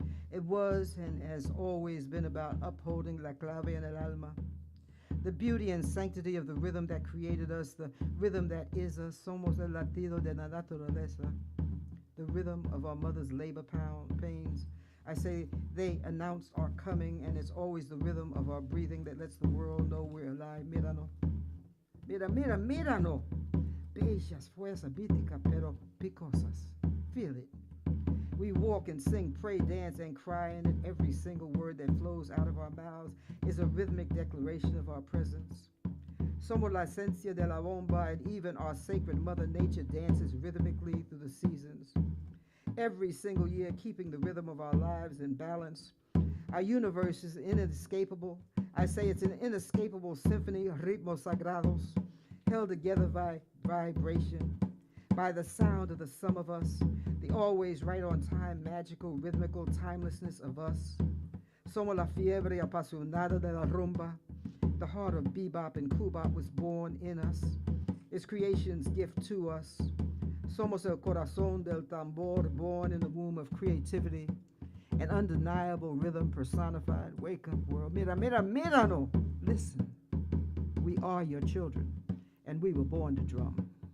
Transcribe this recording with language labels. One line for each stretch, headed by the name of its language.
English: It was and has always been about upholding
Spanish: la clave en el alma,
English: the beauty and sanctity of the rhythm that created us, the rhythm that is us.
Spanish: Somos el latido de la naturaleza,
English: the rhythm of our mother's labor pains. I say they announced our coming, and it's always the rhythm of our breathing that lets the world know we're alive.
Spanish: Mírano. Mírano. Bellas, fuerza, bítica, pero picosas.
English: Feel it. We walk and sing, pray, dance, and cry, and every single word that flows out of our mouths is a rhythmic declaration of our presence.
Spanish: Somos la esencia de la bomba,
English: and even our sacred Mother Nature dances rhythmically through the seasons. Every single year, keeping the rhythm of our lives in balance. Our universe is inescapable. I say it's an inescapable symphony,
Spanish: ritmos sagrados,
English: held together by vibration, by the sound of the sum of us, the always right on time, magical, rhythmical timelessness of us.
Spanish: Somos la fiebre apasionada de la rumba.
English: The heart of bebop and kubop was born in us. It's creation's gift to us.
Spanish: Somos el corazón del tambor,
English: born in the womb of creativity, an undeniable rhythm personified. Wake up, world.
Spanish: Mírano.
English: Listen. We are your children, and we were born to drum.